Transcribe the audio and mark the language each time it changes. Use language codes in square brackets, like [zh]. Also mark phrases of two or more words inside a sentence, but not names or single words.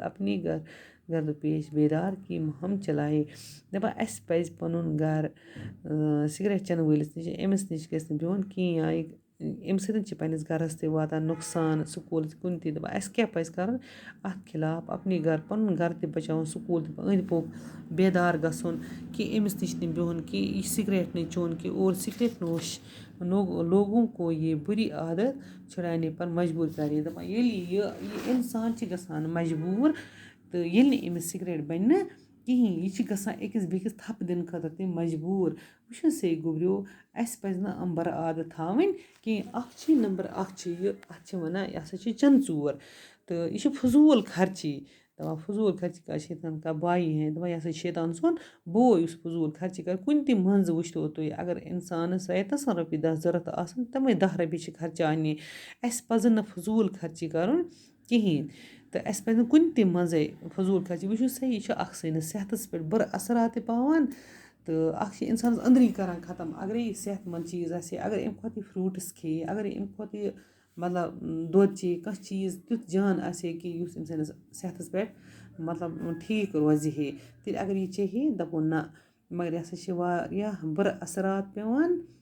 [ur] اپنے گرد پیش بیدار کی مُہم چلایے [ks] دَپان اَسہِ پَزِ پَنُن گَرٕ سِگریٹ چٮ۪نہٕ وٲلِس نِش أمِس نِش گژھِ نہٕ بِہُن کِہیٖنۍ یا اَمہِ سۭتۍ چھِ پنٛنِس گَرَس تہِ واتان نۄقصان سکوٗلَس کُنہِ تہِ دَپان اَسہِ کیٛاہ پَزِ کَرُن اَتھ خلاف اَپنے گَرٕ پَنُن گَرٕ تہِ بَچاوُن سکوٗل تہِ أنٛدۍ پوٚک بیدار گژھُن کہِ أمِس نِش نہٕ بِہُن کہِ یہِ سِگریٹ نہٕ چیوٚن کہِ [ur] اور سِگریٹ نوش لوگوں کو یہِ بُری عادت چھُڑانے پر مجبوٗر کَرے [ks] دَپان ییٚلہِ یہِ اِنسان چھِ گژھان مجبوٗر تہٕ ییٚلہِ نہٕ أمِس سِگریٹ بَنہِ نہٕ کِہیٖنۍ یہِ چھِ گژھان أکِس بیٚکِس تھَپہٕ دِنہٕ خٲطرٕ تہِ مجبوٗر وٕچھِو سا گوٚبریو اَسہِ پَزِ نہٕ یِم بَرٕ عادت تھاوٕنۍ کِہیٖنۍ اَکھ چھِ نمبر اَکھ چھِ یہِ اَتھ چھِ وَنان یہِ ہسا چھِ چَنٛدٕ ژوٗر تہٕ یہِ چھِ فضوٗل خرچی دَپان [ur] فضوٗل خرچی کا شیطان کا بایی ہے [ks] دَپان یہِ ہسا چھِ شیطان سُنٛد بوے یُس فضوٗل خرچی کَرِ کُنہِ تہِ منٛزٕ وٕچھتو تُہۍ اگر اِنسانَس رٮ۪تَس رۄپیہِ دَہ ضوٚرَتھ آسَن تِمَے 10 رۄپیہِ چھِ خرچاونہِ اَسہِ پَزَن نہٕ فضوٗل خرچی کَرُن کِہیٖنۍ تہٕ اَسہِ پَزِ نہٕ کُنہِ تہِ منٛزَے فضوٗل خرچی وٕچھِو سا یہِ چھُ اَکھ سٲنِس صحتَس پٮ۪ٹھ بُرٕ اثرات تہِ پاوان تہٕ اَکھ چھِ اِنسانَس أنٛدری کَران ختم اگرے یہِ صحت منٛد چیٖز آسہِ ہے اگر اَمہِ کھۄتہٕ یہِ فرٛوٗٹٕس کھیٚیہِ اگرے اَمہِ کھۄتہٕ یہِ مطلب دۄد چیٚیہِ کانٛہہ چیٖز تیُتھ جان آسہِ ہے کہِ یُس أمۍ سٕنٛدِس صحتَس پٮ۪ٹھ مطلب ٹھیٖک روزِ ہے تیٚلہِ اگر یہِ چیٚیہِ ہے دَپو نہ مگر یہِ ہسا چھِ واریاہ بُرٕ اثرات پٮ۪وان